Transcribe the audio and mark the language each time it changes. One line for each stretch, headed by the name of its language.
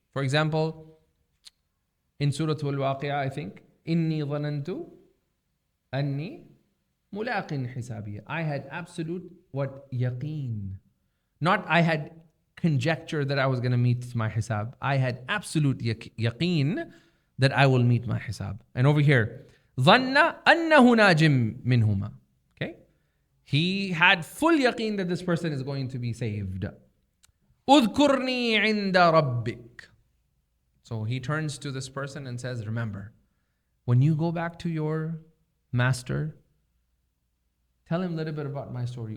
English: For example, in Surah Al-Waqi'ah, I think,
Arabic: إِنِّي ظَنَنْتُ أَنِّي مُلَاقٍ حِسَابِيَ.
English: I had absolute what? Yaqeen. Not I had conjecture that I was going to meet my hisab. I had absolute yaqeen that I will meet my hisab. And over here,
Arabic: ظَنَّ أَنَّهُ نَاجٍ مِّنْهُمَا.
English: He had full yaqeen that this person is going to be saved.
Arabic: اذكرني عند ربك.
English: So he turns to this person and says, remember, when you go back to your master, Tell him a little bit about my story.